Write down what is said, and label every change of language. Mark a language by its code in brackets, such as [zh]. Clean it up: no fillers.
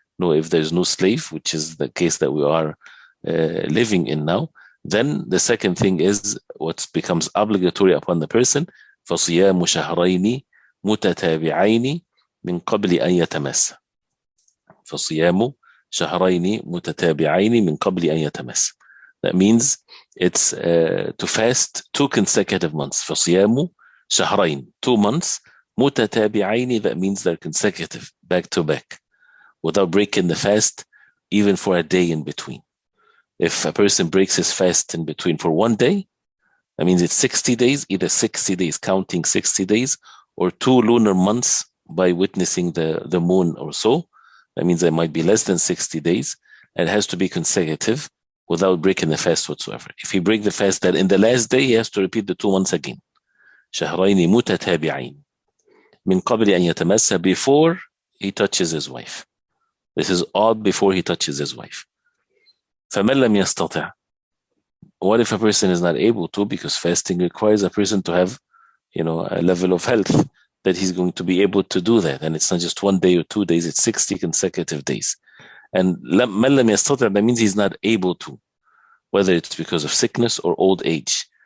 [en] No, if there's no slave, which is the case that we are living in now, then the second thing is what becomes obligatory upon the person, [ar] فَصِيَامُ شَهْرَيْنِ مُتَتَابِعَيْنِ مِنْ قَبْلِ أَنْ يَتَمَسَّ. فَصِيَامُ شَهْرَيْنِ مُتَتَابِعَيْنِ مِنْ قَبْلِ أَنْ يَتَمَسَّ. [en] That means it's to fast 2 consecutive months. [ar] فَصِيَامُ شَهْرَيْنِ, [en] 2 months. مُتَتَابِعَيْنِ, that means they're consecutive, back to back, without breaking the fast even for a day in between. If a person breaks his fast in between for 1 day, that means it's 60 days, either 60 days, counting 60 days, or 2 lunar months by witnessing the moon or so. That means there might be less than 60 days, and it has to be consecutive without breaking the fast whatsoever. If he breaks the fast, then in the last day, he has to repeat the 2 months again. [ar] شهرين متتابعين من قبل أن يتمس, [en] before he touches his wife. This is all before he touches his wife. [ar] فَمَنْ لَمْ يَسْتَطِعْ. [en] What if a person is not able to, because fasting requires a person to have, a level of health that he's going to be able to do that. And it's not just 1 day or 2 days, it's 60 consecutive days. And [ar] مَنْ لَمْ يَسْتَطِعْ, [en] that means he's not able to, whether it's because of sickness or old age.